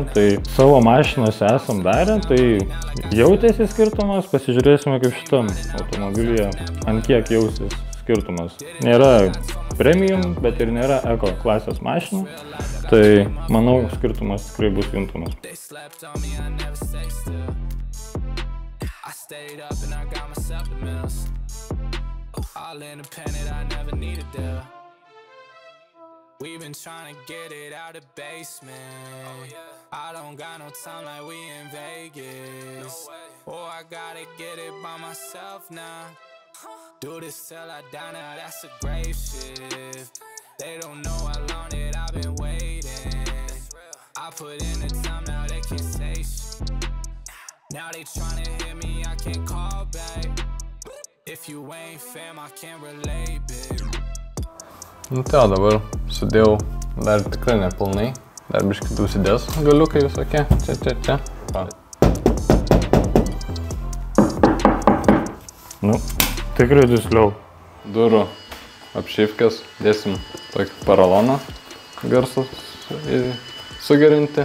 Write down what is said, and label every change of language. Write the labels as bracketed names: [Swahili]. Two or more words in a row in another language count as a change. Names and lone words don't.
[Lithuanian] Tai savo mašinose esam darę, tai jautėsi skirtumas, pasižiūrėsime kaip šitam automobilyje, ant kiek jausis skirtumas. Nėra premium, bet ir nėra eko klasės mašina, tai manau skirtumas tikrai bus juntamas. [English] All independent, I never needed that. We've been trying to get it out of basement. I don't got no time like we in Vegas. Oh, I gotta get it by myself now. Do this till I die now, that's a grave shift. They don't know how long that I've been waiting. I put in the time, now they can't say shit. Now they trying to hit me, I can't call back. If you ain't fam, I can't relate, babe. [Lithuanian] Nu tai dabar sudėjau dar tikrai nepilnai, dar biškį užsidės galiukai visokie, čia. Nu, tikrai dusliau. Durų apšyvkės, dėsim tokį paraloną garsus sugerinti.